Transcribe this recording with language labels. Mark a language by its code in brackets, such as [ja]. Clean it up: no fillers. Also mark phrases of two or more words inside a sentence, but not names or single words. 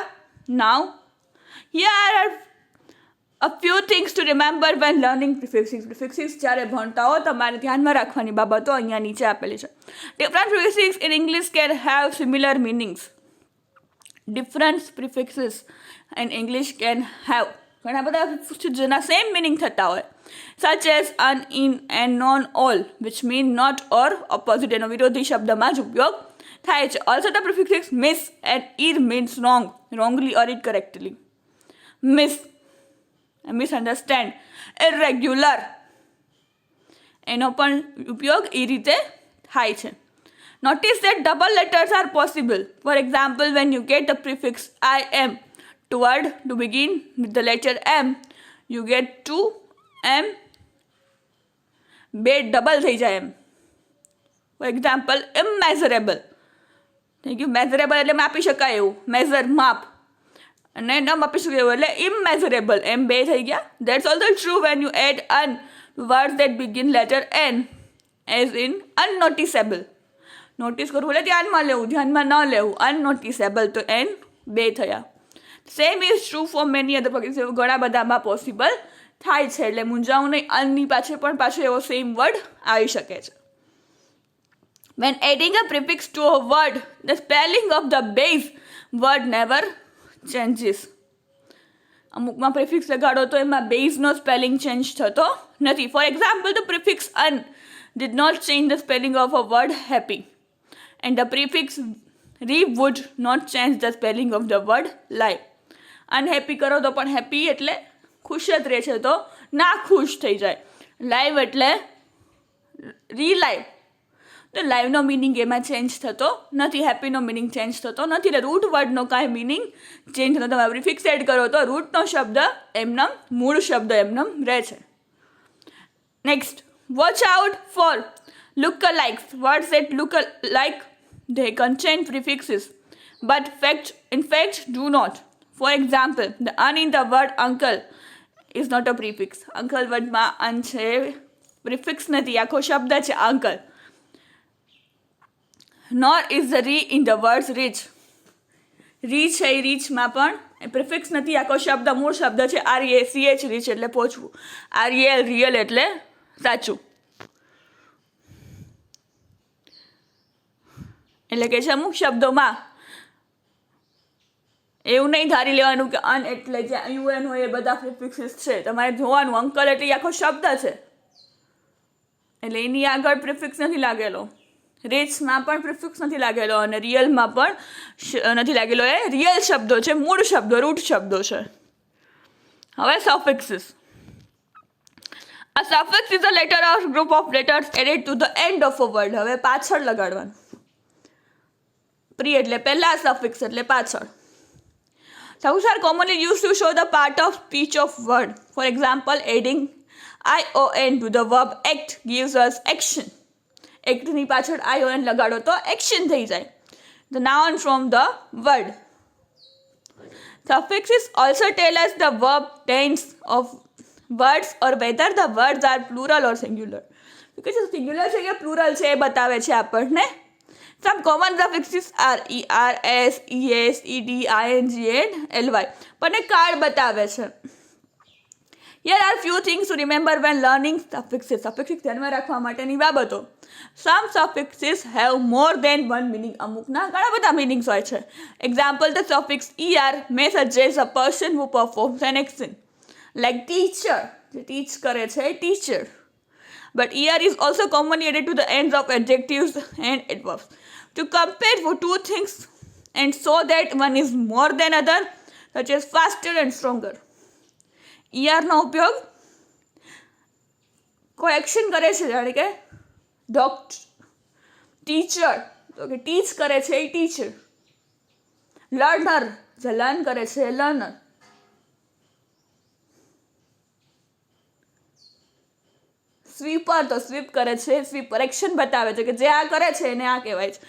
[en] Now here are a few things to remember when learning prefixes. [gu] પ્રિફિક્સિસ જ્યારે ભણતા હો તમારે ધ્યાનમાં રાખવાની બાબતો અહીંયા નીચે આપેલી છે. [en] Different prefixes in English can have similar meanings. different prefixes in English can have, [gu] ઘણા બધા જેના સેમ મિનિંગ થતા હોય. [en] such as un, in and non, all, which mean not or opposite. [gu] એનો વિરોધી શબ્દમાં જ ઉપયોગ થાય છે. [en] Also the prefix miss and ir means wrong, wrongly or incorrectly. Miss, misunderstand. Irregular, [gu] એનો પણ ઉપયોગ એ રીતે થાય છે. [en] Notice that double letters are possible. For example, when you get the prefix im to word to begin with the letter M, you get two M, [gu] બે ડબલ થઈ જાય એમ. [en] for example, [gu] ઇમેઝરેબલ થઈ ગયું. મેઝરેબલ એટલે માપી શકાય એવું, મેઝર માપ, અને ન માપી શકાય એવું એટલે ઇમેઝરેબલ, એમ બે થઈ ગયા. [en] That's also true when you add un words that begin letter N, as in unnoticeable. [gu] નોટિસ કરવું એટલે ધ્યાનમાં લેવું, ધ્યાનમાં ન લેવું. અનનોટિસેબલ તો N બે થયા. [en] Same is true for many other prefix. [gu] ઘણા બધામાં પોસિબલ થાય છે, એટલે મૂંઝાવું નહીં. અનની પાછળ પણ પાછો એવો સેમ વર્ડ આવી શકે છે. [en] When adding a prefix to a word, the spelling of the base word never changes. [gu] અમુકમાં પ્રિફિક્સ લગાડો તો એમાં બેઝનો સ્પેલિંગ ચેન્જ થતો નથી. [en] For example, the prefix un did not change the spelling of a word happy, and the prefix re would not change the spelling of the word live. [gu] અનહેપી કરો તો પણ હેપી એટલે ખુશ જ રહે છે, તો ના ખુશ થઈ જાય. લાઈવ એટલે રીલાઈવ, તો લાઈવનો મિનિંગ એમાં ચેન્જ થતો નથી, હેપીનો મિનિંગ ચેન્જ થતો નથી. એટલે રૂટ વર્ડનો કાંઈ મિનિંગ ચેન્જ થતો. તમે પ્રિફિક્સ એડ કરો તો રૂટનો શબ્દ એમનેમ, મૂળ શબ્દ એમનેમ રહે છે. [en] Next, watch out for lookalikes. Words that look like they contain prefixes, but in fact do not. For example, the un in the word uncle is not a prefix. [gu] Uncle વર્ડમાં un છે, પ્રિફિક્સ નથી, આખો શબ્દ છે uncle. [en] Nor is the re in the words rich. [gu] રી છે એ રીચમાં પણ પ્રિફિક્સ નથી, આખો શબ્દ મૂળ શબ્દ છે REACH, રીચ એટલે પહોંચવું. REL રિયલ એટલે સાચું. એટલે કે છે અમુક શબ્દોમાં એવું નહીં ધારી લેવાનું કે અન એટલે જે UN હોય એ બધા પ્રિફિક્સિસ છે. તમારે જોવાનું અંકલ એટલે આખો શબ્દ છે, એટલે એની આગળ પ્રિફિક્સ નથી લાગેલો. રીચમાં પણ પ્રિફિક્સ નથી લાગેલો અને રિયલમાં પણ નથી લાગેલો. એ રિયલ શબ્દો છે, મૂળ શબ્દો, રૂટ શબ્દો છે. હવે સફિક્સિસ. [en] A suffix is a letter or group of letters added to the end of a word. [gu] હવે પાછળ લગાડવાનું. પ્રી એટલે પહેલા, સફિક્સ એટલે પાછળ. [en] Suffixes are commonly used to show the part of speech of word. For example, adding ion to the verb act gives us action. [gu] Act ની પાછળ ion લગાડો તો action થઈ જાય. [en] The noun from the word. Suffixes also tell us the verb tense of words or whether the words are plural or singular. [gu] કે જે સિંગ્યુલર છે કે પ્લુરલ છે એ બતાવે છે આપણને. [en] Some common suffixes are er, s, es, ed, ing and ly. [gu] પણ એ કાર્ડ બતાવે છે. [en] Here are few things to remember when learning suffixes. [gu] Suffixes ધ્યાનમાં રાખવા માટેની બાબતો. [en] Some suffixes have more than one meaning. [gu] અમુકના ઘણા બધા meanings હોય છે. [en] Example, the suffix er may suggest a person who performs an action. Like teacher, [gu] જે teach કરે છે teacher. [en] But er is also commonly added to the ends of adjectives and adverbs to compare for two things and so that one is more than other, such as faster and stronger. [gu] er નો ઉપયોગ કોઈ એક્શન કરે છે, જાણે કે ડોક્ટર, ટીચર તો કે ટીચ કરે છે એ ટીચર, લર્નર જે લર્ન કરે છે એ લર્નર. સ્વીપર તો સ્વીપ કરે છે સ્વીપર, એક્શન બતાવે છે કે જે આ કરે છે એને આ કહેવાય છે.